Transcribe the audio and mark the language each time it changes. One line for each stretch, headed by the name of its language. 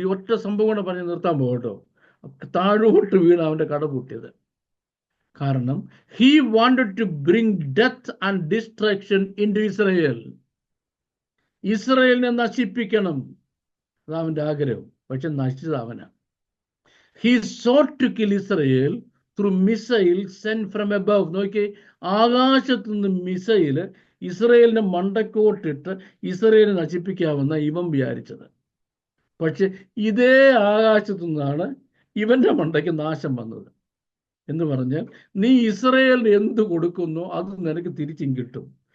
Malayalam: ഈ ഒറ്റ സംഭവം കൂടെ പറഞ്ഞ് നിർത്താൻ പോകട്ടോ. താഴോട്ട് വീണ് അവന്റെ കട പൂട്ടിയത്.
English: കാരണം he wanted to bring death and destruction into Israel.
Malayalam: ഇസ്രായേലിനെ നശിപ്പിക്കണം, അതവന്റെ ആഗ്രഹം. പക്ഷെ നശിച്ചത് അവനാ.
English: He sought to kill Israel through missiles sent from above.
Malayalam: നോക്കി, ആകാശത്തു നിന്ന് മിസൈല് ഇസ്രായേലിനെ മണ്ടക്കോട്ടിട്ട് ഇസ്രായേലിനെ നശിപ്പിക്കാമെന്ന ഇവൻ വിചാരിച്ചത്. പക്ഷെ ഇതേ ആകാശത്തു നിന്നാണ് ഇവന്റെ മണ്ടയ്ക്ക് നാശം വന്നത്. എന്ന് പറഞ്ഞാൽ, നീ ഇസ്രായേലിന് എന്ത് കൊടുക്കുന്നോ അത് നിനക്ക് തിരിച്ചും കിട്ടും.